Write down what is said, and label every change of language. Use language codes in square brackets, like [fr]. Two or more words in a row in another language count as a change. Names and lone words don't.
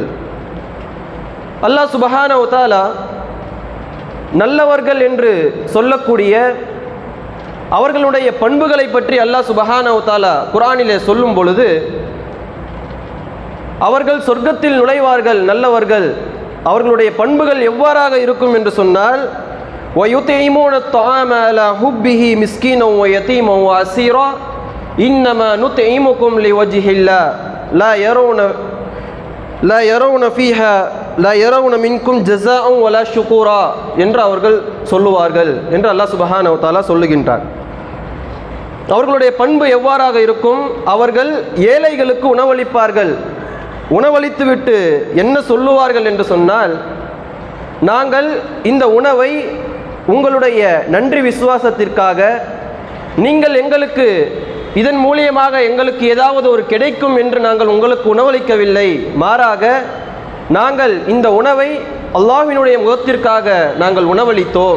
[ar] الله سبحانه وتعالى [ta] நல்லவர்கள் என்று சொல்லக்கூடிய அவர்களுடைய பண்புகளை பற்றி [ar] الله سبحانه وتعالى [ta] குர்ஆனிலே சொல்லும் பொழுது, அவர்கள் சொர்க்கத்தில் நுழைவார்கள் நல்லவர்கள், அவர்களுடைய பண்புகள் எவ்வாறாக இருக்கும் என்று சொன்னால், [ar] وَيُطْعِمُونَ الطَّعَامَ عَلَى حُبِّهِ مِسْكِينًا وَيَتِيمًا وَأَسِيرًا إِنَّمَا نُطْعِمُكُمْ لِوَجْهِ اللَّهِ لَا يَرَوْنَ مِنْكُمْ جَزَاءً وَلَا شُكُورًا [ta] என்று அவர்கள் சொல்லுவார்கள் என்று [ar] الله سبحانه وتعالى சொல்லுகின்றார். [ta] அவர்களுடைய பண்பு எவ்வாறாக இருக்கும், அவர்கள் ஏழைகளுக்கு உணவளிப்பார்கள். உணவளித்துவிட்டு என்ன சொல்லுவார்கள் என்று சொன்னால், நாங்கள் இந்த உணவை உங்களுடைய நன்றி விசுவாசத்திற்காக, நீங்கள் எங்களுக்கு இதன் மூலியமாக எங்களுக்கு ஏதாவது ஒரு கிடைக்கும் என்று நாங்கள் உங்களுக்கு உணவளிக்கவில்லை, மாறாக நாங்கள் இந்த உணவை அல்லாஹ்வினுடைய முகத்திற்காக நாங்கள் உணவளித்தோம்.